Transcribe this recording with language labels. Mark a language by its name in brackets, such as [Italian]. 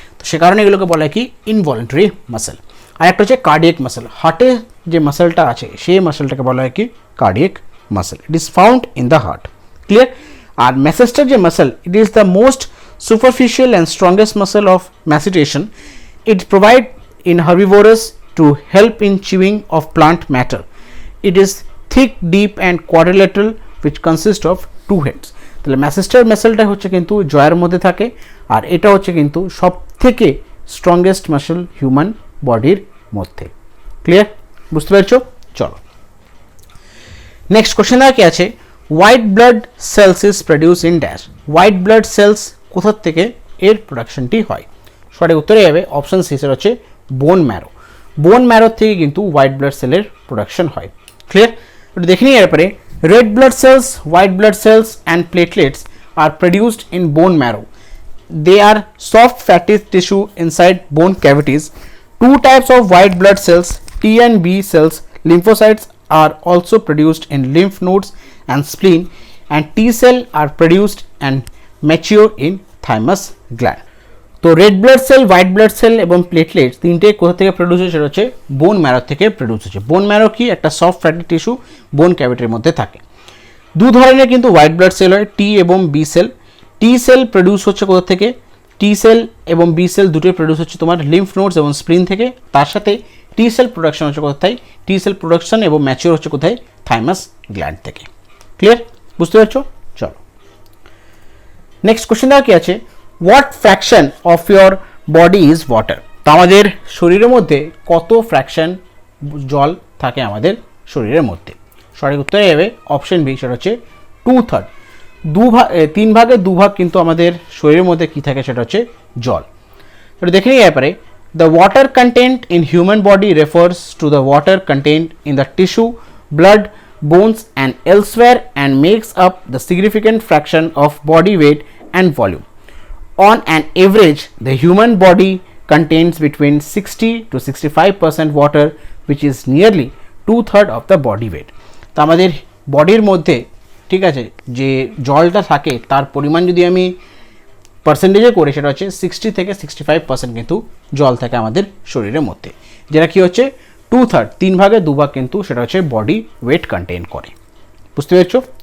[Bangla] তো সে কারণে এগুলোকে বলা হয় কি ইনভলেন্টারি মাসেল। আর একটা হচ্ছে কার্ডিয়াক মাসেল, হার্টে যে মাসেলটা আছে সেই মাসেলটাকে বলা হয় কি cardiac muscle. [English] It is found in the heart. [Bangla] Clear? আর ম্যাসেস্টার যে muscle, [English] It is the most superficial and strongest muscle of mastication. It provide in herbivorous to help in chewing of plant matter. It is thick, deep and quadrilateral which consist of 2 heads. [Bangla] তাহলে ম্যাসেস্টার মাসেলটা হচ্ছে কিন্তু জয়ের মধ্যে থাকে, আর এটা হচ্ছে কিন্তু সব থেকে স্ট্রংগেস্ট মাসেল হিউম্যান বডির মধ্যে। ক্লিয়ার? বুঝতে পেরেছো? চলো নেক্সট কোশ্চেন কি আছে, [English] White blood cells is produce in dash. [Bangla] White blood cells কোথা থেকে এর প্রোডাকশনটি হয়? সঠিক উত্তরে যাবে অপশন সি, সেটা হচ্ছে বোন ম্যারো। বোন ম্যারো থেকে কিন্তু হোয়াইট ব্লাড সেলের প্রোডাকশন হয়। ক্লিয়ার? একটু দেখে নিই এরপরে। [English] Red blood cells, white blood cells and platelets are produced in bone marrow. They are soft fatty tissue inside bone cavities. 2 types of white blood cells, T and B cells, lymphocytes are also produced in lymph nodes and spleen, and T cell are produced and mature in thymus gland. [Bangla] তো red blood cell, white blood cell এবং platelets তিনটে কোথা থেকে produce হচ্ছে? সেটা হচ্ছে bone marrow থেকে produce হচ্ছে। বোন ম্যারো কি একটা সফট ফ্যাটি টিস্যু বোন ক্যাভিটির মধ্যে থাকে। দু ধরনের কিন্তু হোয়াইট ব্লাড সেল হয়, টি এবং বি সেল। টি সেল প্রডিউস হচ্ছে কোথা থেকে? টি সেল এবং বি সেল দুটোই প্রডিউস হচ্ছে তোমার লিম্ফ নোডস এবং স্প্লিন থেকে। তার সাথে টি সেল প্রোডাকশন হচ্ছে কোথায়? টি সেল প্রোডাকশন এবং ম্যাচিওর হচ্ছে কোথায়? থাইমাস গ্ল্যান্ড থেকে। ক্লিয়ার? বুঝতে পারছো? চলো নেক্সট কোশ্চেন দেওয়া কি আছে, [English] What fraction of your body is water. [Bangla] তো আমাদের শরীরের মধ্যে কত ফ্র্যাকশন জল থাকে আমাদের শরীরের মধ্যে? সঠিক উত্তরে যাবে অপশন বি, সেটা হচ্ছে 2/3। 3 ভাগের 2 ভাগ কিন্তু আমাদের শরীরের মধ্যে কি থাকে? সেটা হচ্ছে জল। এটা দেখে নিই ব্যাপারে। [English] The water content in human body refers to the water content in the tissue, blood, bones and elsewhere and makes up the significant fraction of body weight and volume. On an average, the human body contains between 60 to 65% water, which is nearly 2/3 of the body weight. [Bangla] তো আমাদের বডির মধ্যে, ঠিক আছে, যে জলটা থাকে তার পরিমাণ যদি আমি পার্সেন্টেজে করি সেটা হচ্ছে 60 থেকে 65% কিন্তু জল থাকে আমাদের শরীরের মধ্যে, যেটা কি হচ্ছে 2/3, 3 ভাগে 2 ভাগ কিন্তু সেটা হচ্ছে বডি ওয়েট কন্টেইন করে। বুঝতে পেরেছো?